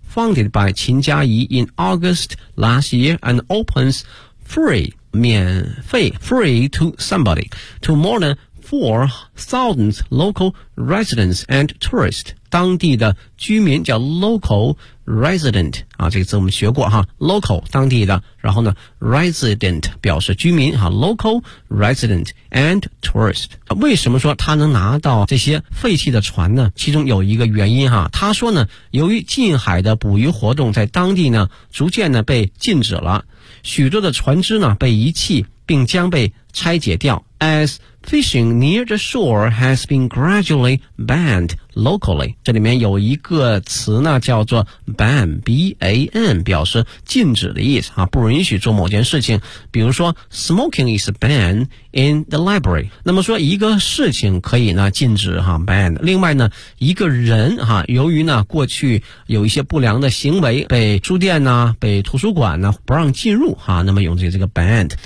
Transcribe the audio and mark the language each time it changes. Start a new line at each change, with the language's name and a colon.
English: Founded by 秦嘉怡 in August last year and opens free,
Chinese: 免费
English: free to somebody, to more than 4,000 local residents and tourists,
Chinese: 当地的居民叫
English: local resident,
Chinese: 啊这个字我们学过哈
English: ,local,
Chinese: 当地的然后呢
English: ,resident,
Chinese: 表示居民哈
English: ,local resident and tourist。
Chinese: 为什么说他能拿到这些废弃的船呢？其中有一个原因哈，他说呢由于近海的捕鱼活动在当地呢逐渐呢被禁止了，许多的船只呢被遗弃并将被拆解掉。
English: As fishing near the shore has been gradually banned locally.
Chinese: 这里面有一个词呢叫做 ban, B-A-N, 表示禁止的意思啊，不允许做某件事情。比如说
English: ,smoking is banned in the library.
Chinese: 那么说一个事情可以呢禁止啊 ,banned. 另外呢一个人啊由于呢过去有一些不良的行为被书店呢被图书馆呢不让进入啊，那么用这个 banned。